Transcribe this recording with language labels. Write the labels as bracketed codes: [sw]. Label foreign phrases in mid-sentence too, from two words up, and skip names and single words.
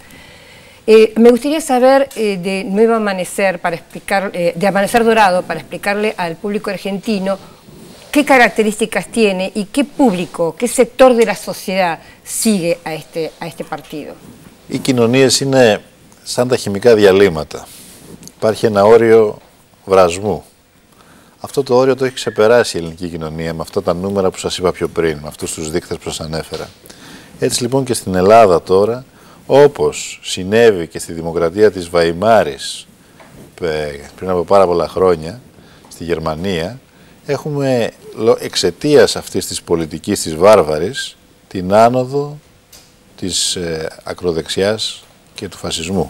[es] Me gustaría saber de Nuevo Amanecer, de Amanecer Dorado, para explicarle al público argentino qué características tiene y qué público, qué sector de la sociedad sigue a este partido. [el] Οι κοινωνίες είναι σαν τα χημικά διαλύματα. Υπάρχει ένα όριο βρασμού. Αυτό το όριο το έχει ξεπεράσει η ελληνική κοινωνία με αυτά τα νούμερα που σας είπα πιο πριν, με αυτούς τους δείκτες που σας ανέφερα. Έτσι λοιπόν και στην Ελλάδα τώρα, όπως συνέβη και στη δημοκρατία της Βαϊμάρης πριν από πάρα πολλά χρόνια, στη Γερμανία, έχουμε εξαιτίας αυτής της πολιτικής της βάρβαρης την άνοδο της ακροδεξιάς και του φασισμού.